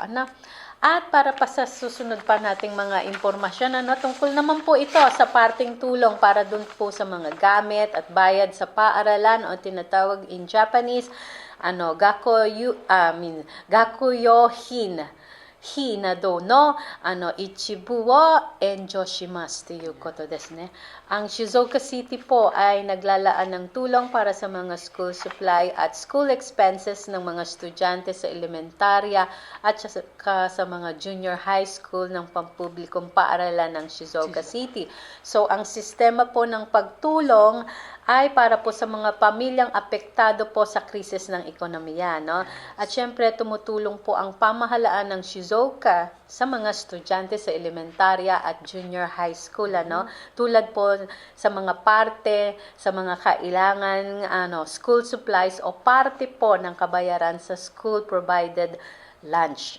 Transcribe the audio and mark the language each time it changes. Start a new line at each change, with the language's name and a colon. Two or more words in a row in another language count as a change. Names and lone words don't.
Filipino: At para pa sa susunod pa nating mga impormasyon, tungkol naman po ito sa parting tulong para dun po sa mga gamit at bayad sa paaralan o tinatawag in Japanese, gakuyohin.
Japanese: 費用などの一部を援助しますということですね.
Filipino: Ang Shizuoka City po ay naglalaan ng tulong para sa mga
English: school supply
Filipino: at
English: school expenses
Filipino: ng mga estudyante sa elementarya at sa mga
English: junior high school
Filipino: ng pampublikong paaralan ng Shizuoka City. So ang sistema po ng pagtulong ay para po sa mga pamilyang apektado po sa krisis ng ekonomiya, At syempre tumutulong po ang pamahalaan ng Shizuoka sa mga estudyante sa elementarya at
English: junior high school,
Filipino: Tulad po sa mga parte, sa mga kailangan,
English: school supplies
Filipino: o parte po ng kabayaran sa
English: school provided lunch.